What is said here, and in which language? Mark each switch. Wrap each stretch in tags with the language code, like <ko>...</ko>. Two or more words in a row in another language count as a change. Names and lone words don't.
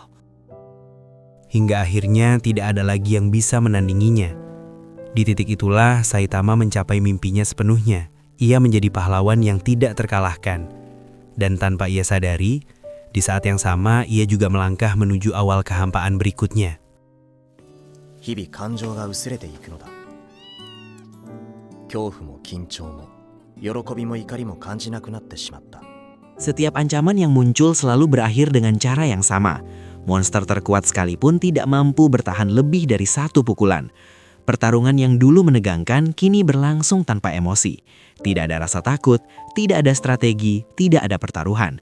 <id>Hingga akhirnya tidak ada lagi yang bisa menandinginya. Di titik itulah Saitama mencapai mimpinya sepenuhnya. Ia menjadi pahlawan yang tidak terkalahkan. Dan tanpa ia sadari, di saat yang sama ia juga melangkah menuju awal kehampaan berikutnya.</id> <ja>日々感情が薄れていくのだ。恐怖も緊張も喜びも怒りも感じなくなってしまった。</ja> <id>Setiap ancaman yang muncul selalu berakhir dengan cara yang sama. Monster terkuat sekalipun tidak mampu bertahan lebih dari satu pukulan. Pertarungan yang dulu menegangkan kini berlangsung tanpa emosi. Tidak ada rasa takut, tidak ada strategi, tidak ada pertaruhan.</id>